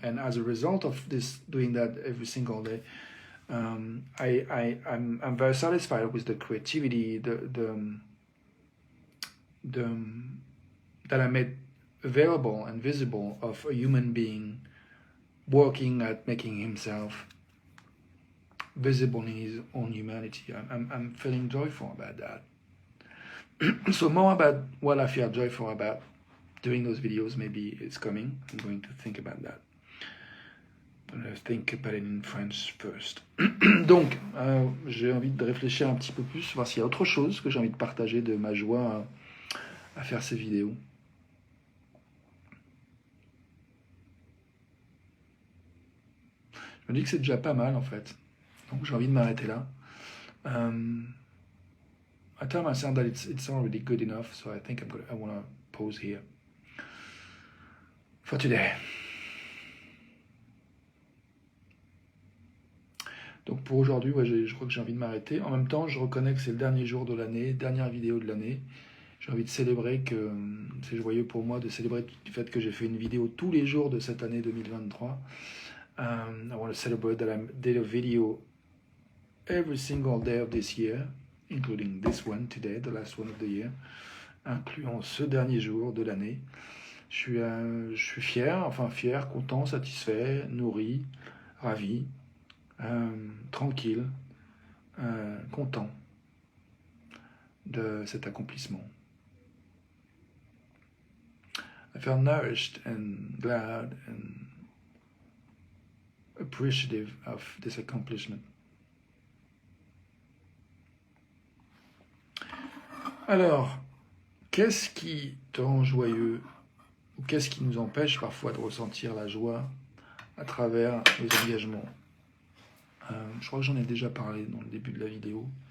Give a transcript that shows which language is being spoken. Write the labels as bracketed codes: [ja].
[en] And as a result of doing that every single day, I'm very satisfied with the creativity, that I made available and visible of a human being working at making himself visible in his own humanity. I'm feeling joyful about that. So more about what I feel joyful about doing those videos, maybe it's coming. I'm going to think about that. I'm going to think about it in French first. [fr] Donc, j'ai envie de réfléchir un petit peu plus, voir s'il y a autre chose que j'ai envie de partager de ma joie à faire ces vidéos. Je me dis que c'est déjà pas mal en fait. Donc j'ai envie de m'arrêter là. [en] I tell myself that it's already good enough, so I think I want to pause here for today. [fr] Donc pour aujourd'hui, je crois que j'ai envie de m'arrêter. En même temps, je reconnais que c'est le dernier jour de l'année, dernière vidéo de l'année. J'ai envie de célébrer que c'est joyeux pour moi de célébrer le fait que j'ai fait une vidéo tous les jours de cette année 2023. [en] I want to celebrate that I did a video every single day of this year, including this one today, the last one of the year, [fr] incluant ce dernier jour de l'année. Je suis fier, content, satisfait, nourri, ravi, tranquille, content de cet accomplissement. [en] I feel nourished and glad and appreciative of this accomplishment. [fr] Alors, qu'est-ce qui te rend joyeux, ou qu'est-ce qui nous empêche parfois de ressentir la joie à travers nos engagements? Je crois que j'en ai déjà parlé dans le début de la vidéo.